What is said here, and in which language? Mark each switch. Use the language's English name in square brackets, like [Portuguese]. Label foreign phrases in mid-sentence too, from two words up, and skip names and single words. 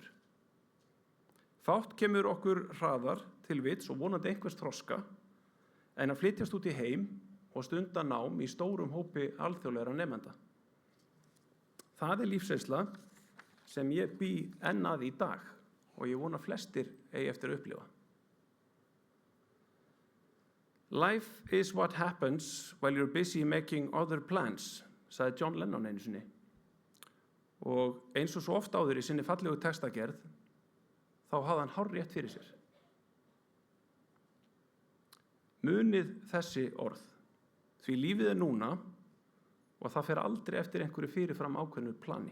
[Icelandic] Fátt kemur okkur hraðar til vits og vonandi einhvers þroska en að flytjast út í heim og stunda nám í stórum hópi alþjóðlegra nemenda. Það er lífsreynsla sem ég bý enn að í dag og ég vona flestir eigi eftir að upplifa. [English] Life is what happens while you're busy making other plans, [Icelandic] sagði John Lennon einu sinni. Og eins og svo oft áður í sinni fallegu textagerð, þá hafði hann hárrétt fyrir sér. Munið þessi orð, því lífið er núna og það fer aldrei eftir einhverju fyrirfram ákveðnu plani.